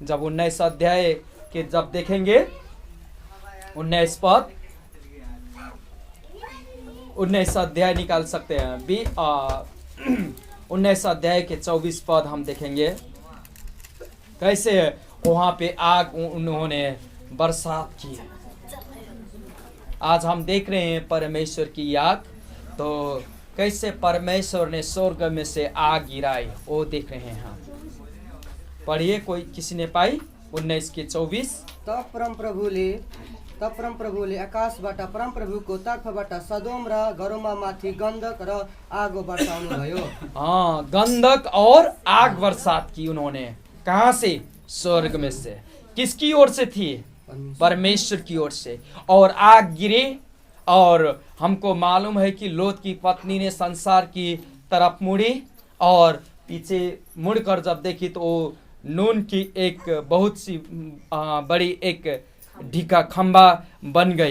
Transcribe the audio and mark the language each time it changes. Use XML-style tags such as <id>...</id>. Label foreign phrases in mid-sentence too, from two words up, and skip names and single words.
<hi>जब 19 अध्याय के जब देखेंगे 19 पद, 19 अध्याय निकाल सकते हैं 19 अध्याय के 24 पद हम देखेंगे कैसे वहाँ पे आग उन्होंने बरसात की है। आज हम देख रहे हैं परमेश्वर की आग, तो कैसे परमेश्वर ने स्वर्ग में से आग गिराई वो देख रहे हैं हम। पढ़िए, कोई किसी ने पाई? 19:24।</hi> <ne>तब परमप्रभुले आकाशबाट परमप्रभुको तर्फबाट सदोम र गरोमा माथि गन्धक र आगो बर्साउनु भयो।</ne> <hi>हाँ, गंधक और आग बरसात की उन्होंने। कहाँ से? स्वर्ग में से। किसकी ओर से थी? परमेश्वर की ओर से। और आग गिरे, और हमको मालूम है कि लोत की पत्नी ने संसार की तरफ मुड़ी और पीछे मुड़कर जब देखी तो वो नून की एक बहुत सी बड़ी एक ढीका खंबा बन गए।</hi>